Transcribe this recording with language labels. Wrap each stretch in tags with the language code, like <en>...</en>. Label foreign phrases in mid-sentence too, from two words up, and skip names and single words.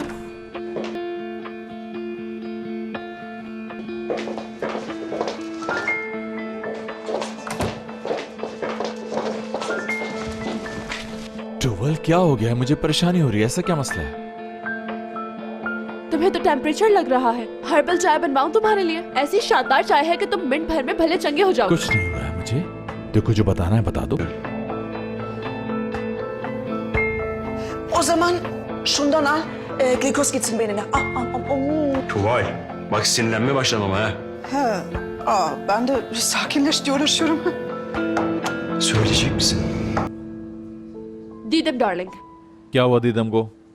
<hi>टोवल, क्या हो गया है? मुझे परेशानी हो रही है। ऐसा क्या मसला है? तुम्हें तो टेम्परेचर लग रहा है। हर्बल चाय बनवाऊं तुम्हारे लिए? ऐसी शानदार चाय है कि तुम मिनट भर में भले चंगे हो जाओ। कुछ नहीं हो रहा है मुझे। देखो, जो बताना है बता दो।</hi> <tr>O zaman şundan al, glikoz gitsin beynine. Tuval, bak sinirlenme başlamam ha. He, ben de sakinleş diye uğraşıyorum. Söyleyecek misin?</tr> <hi>दीदम डार्लिंग, क्या हुआ दीदम को?</hi>